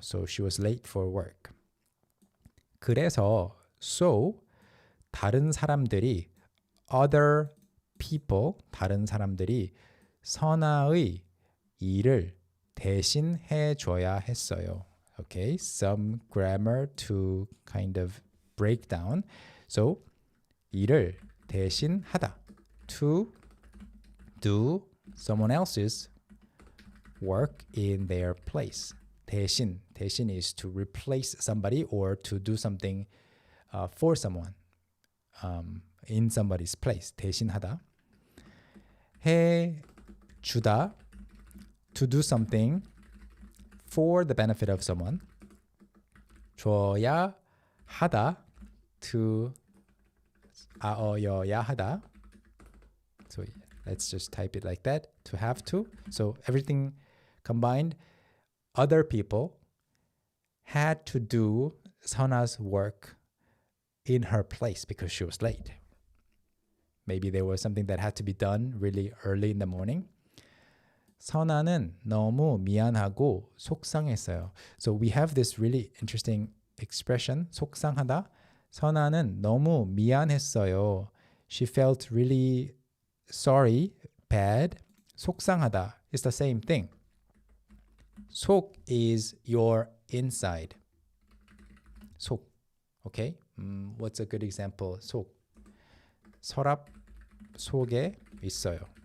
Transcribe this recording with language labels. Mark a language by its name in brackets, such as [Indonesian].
[English] So she was late for work. [Korean] 그래서 so 다른 사람들이 other people, 다른 사람들이 선아의 일을 대신 해줘야 했어요. [English] Okay, some grammar to kind of break down. So 일을 대신 하다, to do someone else's work in their place. 대신 is to replace somebody or to do something for someone in somebody's place. 대신하다. 해주다, to do something for the benefit of someone. [Korean] 줘야 하다, to 아어여야 하다. [English] So let's just type it like that. To have to. So everything combined. Other people had to do Sana's work in her place because she was late. Maybe there was something that had to be done really early in the morning. 선아는 너무 미안하고 속상했어요. So we have this really interesting expression 속상하다. [Korean] 선아는 너무 미안했어요. [English] She felt really sorry, bad. 속상하다 is the same thing. 속 is your inside. 속. Okay? What's a good example? 속. 서랍 속에 있어요.